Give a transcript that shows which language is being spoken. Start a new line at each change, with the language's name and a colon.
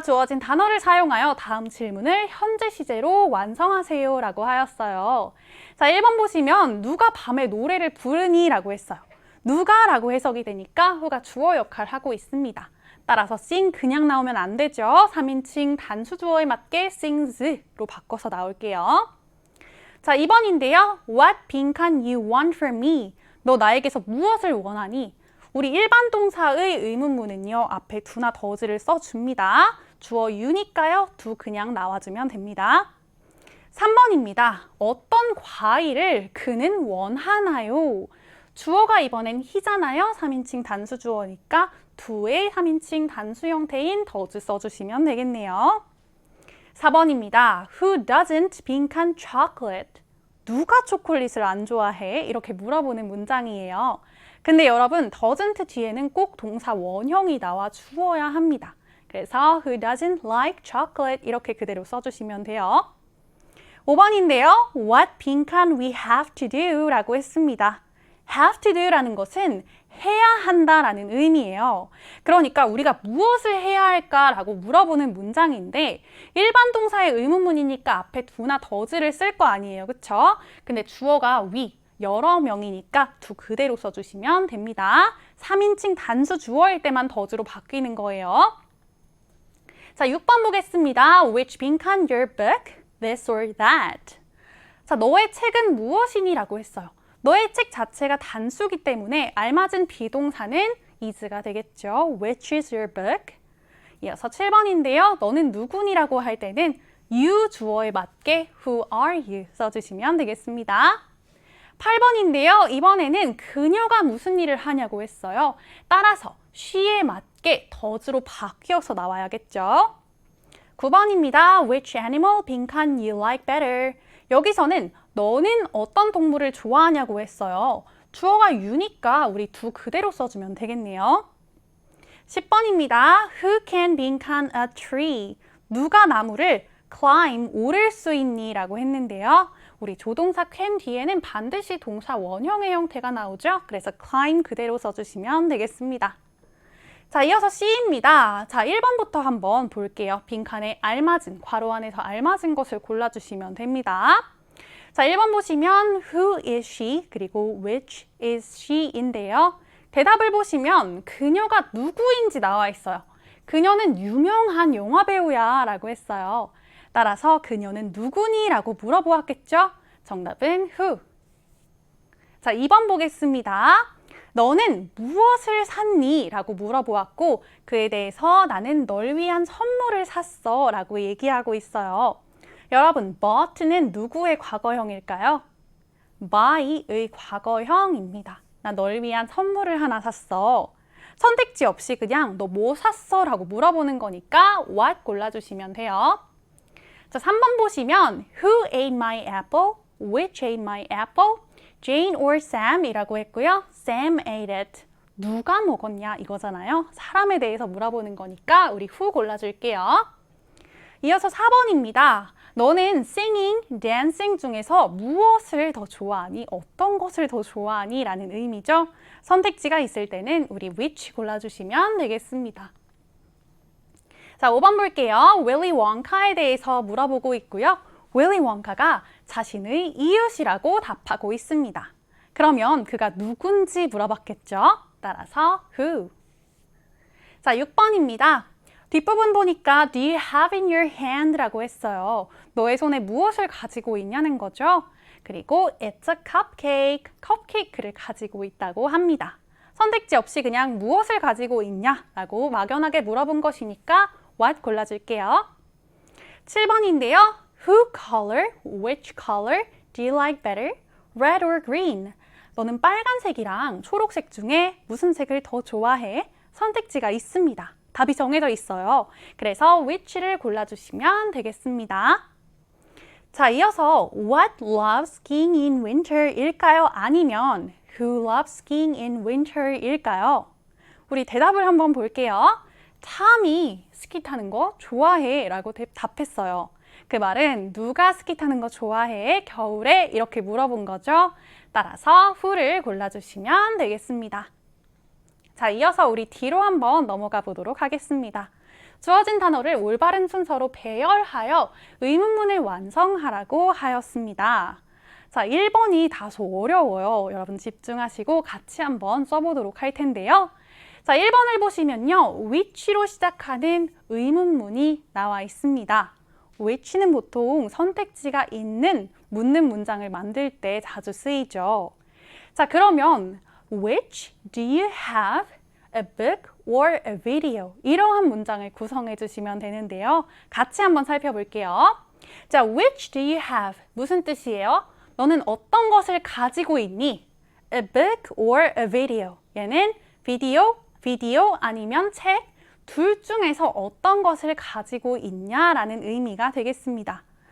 Korean: 주어진 단어를 사용하여 다음 질문을 현재 시제로 완성하세요 라고 하였어요. 자, 1번 보시면 누가 밤에 노래를 부르니? 라고 했어요. 누가 라고 해석이 되니까 who가 주어 역할을 하고 있습니다. 따라서 sing 그냥 나오면 안 되죠. 3인칭 단수 주어에 맞게 sings로 바꿔서 나올게요. 자, 2번인데요.
English: What 빈칸 you want from me?
Korean: 너 나에게서 무엇을 원하니? 우리 일반 동사의 의문문은요, 앞에 do나 does를 써줍니다. 주어 you니까요, do 그냥 나와주면 됩니다. 3번입니다. 어떤 과일을 그는 원하나요? 주어가 이번엔 he잖아요. 3인칭 단수 주어니까 do의 3인칭 단수 형태인 does 써주시면 되겠네요. 4번입니다.
English: Who doesn't 빈칸 chocolate?
Korean: 누가 초콜릿을 안 좋아해? 이렇게 물어보는 문장이에요. 근데 여러분, doesn't 뒤에는 꼭 동사 원형이 나와 주어야 합니다. 그래서 who doesn't like chocolate 이렇게 그대로 써주시면 돼요. 5번인데요.
English: What 빈칸 we have to do 라고 했습니다.
Korean: have to do 라는 것은 해야 한다라는 의미예요. 그러니까 우리가 무엇을 해야 할까라고 물어보는 문장인데 일반 동사의 의문문이니까 앞에 do나 does를 쓸 거 아니에요. 그쵸? 근데 주어가 we, 여러 명이니까 do 그대로 써주시면 됩니다. 3인칭 단수 주어일 때만 does로 바뀌는 거예요. 자, 6번 보겠습니다.
English: Which 빈칸 your book?
Korean: This or that? 자, 너의 책은 무엇이니? 라고 했어요. 너의 책 자체가 단수기 때문에 알맞은 비동사는 is가 되겠죠.
English: Which is your book? 이어서 7번인데요.
Korean: 너는 누구니라고 할 때는 you 주어에 맞게 who are you 써주시면 되겠습니다. 8번인데요. 이번에는 그녀가 무슨 일을 하냐고 했어요. 따라서 she에 맞게 does로 바뀌어서 나와야겠죠. 9번입니다.
English: Which animal 빈칸 you like better?
Korean: 여기서는 너는 어떤 동물을 좋아하냐고 했어요. 주어가 you니까 우리 do 그대로 써주면 되겠네요. 10번입니다.
English: Who can 빈칸 a tree?
Korean: 누가 나무를 climb, 오를 수 있니? 라고 했는데요. 우리 조동사 can 뒤에는 반드시 동사 원형의 형태가 나오죠. 그래서 climb 그대로 써주시면 되겠습니다. 자, 이어서 C입니다. 자, 1번부터 한번 볼게요. 빈칸에 알맞은, 괄호 안에서 알맞은 것을 골라주시면 됩니다. 자, 1번 보시면 Who is she? 그리고 Which is she 인데요. 대답을 보시면 그녀가 누구인지 나와 있어요. 그녀는 유명한 영화배우야 라고 했어요. 따라서 그녀는 누구니? 라고 물어보았겠죠? 정답은 Who. 자, 2번 보겠습니다. 너는 무엇을 샀니? 라고 물어보았고 그에 대해서 나는 널 위한 선물을 샀어 라고 얘기하고 있어요. 여러분, bought는 누구의 과거형일까요? buy의 과거형입니다. 나 널 위한 선물을 하나 샀어. 선택지 없이 그냥 너 뭐 샀어? 라고 물어보는 거니까 what 골라주시면 돼요.
English: 자, 3번 보시면 Who ate my apple? Which ate my apple? Jane or Sam 이라고 했고요. Sam ate it.
Korean: 누가 먹었냐 이거잖아요. 사람에 대해서 물어보는 거니까 우리 who 골라줄게요. 이어서 4번입니다. 너는 singing, dancing 중에서 무엇을 더 좋아하니? 어떤 것을 더 좋아하니? 라는 의미죠. 선택지가 있을 때는 우리 which 골라주시면 되겠습니다. 자, 5번 볼게요. 윌리 원카에 대해서 물어보고 있고요. 윌리 원카가 자신의 이웃이라고 답하고 있습니다. 그러면 그가 누군지 물어봤겠죠? 따라서 who. 자, 6번입니다.
English: 뒷부분 보니까 do you have in your hand 라고 했어요.
Korean: 너의 손에 무엇을 가지고 있냐는 거죠. 그리고 it's a cupcake, 컵케이크를 가지고 있다고 합니다. 선택지 없이 그냥 무엇을 가지고 있냐 라고 막연하게 물어본 것이니까 what 골라줄게요. 7번인데요.
English: Who color, which color do you like better? Red or green?
Korean: 너는 빨간색이랑 초록색 중에 무슨 색을 더 좋아해? 선택지가 있습니다. 답이 정해져 있어요. 그래서 which를 골라주시면 되겠습니다.
English: 자, 이어서 What loves skiing in winter?
Korean: 일까요?
English: 아니면 Who loves skiing in winter?
Korean: 일까요? 우리 대답을 한번 볼게요. 참이 스키 타는 거 좋아해 라고 답했어요. 그 말은 누가 스키 타는 거 좋아해? 겨울에 이렇게 물어본 거죠. 따라서 who를 골라주시면 되겠습니다. 자, 이어서 우리 뒤로 한번 넘어가 보도록 하겠습니다. 주어진 단어를 올바른 순서로 배열하여 의문문을 완성하라고 하였습니다. 자, 1번이 다소 어려워요. 여러분 집중하시고 같이 한번 써보도록 할 텐데요. 자, 1번을 보시면요. which로 시작하는 의문문이 나와 있습니다. which는 보통 선택지가 있는 묻는 문장을 만들 때 자주 쓰이죠.
English: 자, 그러면 Which do you have a book or a video?
Korean: 이러한 문장을 구성해 주시면 되는데요. 같이 한번 살펴볼게요. 자, which do you have? 무슨 뜻이에요? 너는 어떤 것을 가지고 있니?
English: A book or a video?
Korean: 얘는 비디오 아니면 책, 둘 중에서 어떤 것을 가지고 있냐라는 의미가 되겠습니다.